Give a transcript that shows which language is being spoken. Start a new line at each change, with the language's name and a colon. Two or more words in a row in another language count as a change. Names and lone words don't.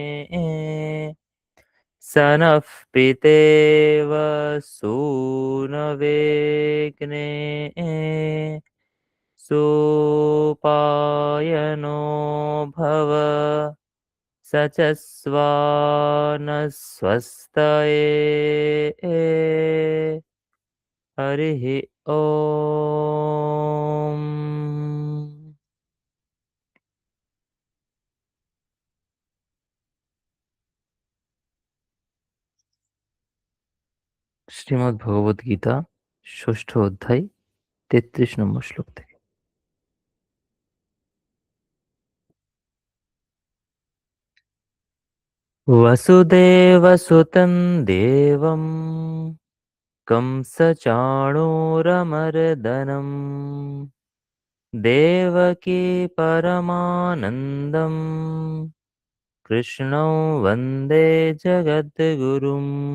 Sanskrit: स नः पितेव सूनवेग्ने सोपायनो भव स च स्वानस्वस्तये हरिः ओम्।
Bangla: শ্রীমদ্ ভগবদ গীতা ষষ্ঠ অধ্যায় ৩৩ নম্বর শ্লোক থেকে।
Sanskrit: वसुदेवसुतं देवं कंसचाणूरमर्दनम् देवकी परमानन्दम् कृष्णं वन्दे जगद्गुरुम्।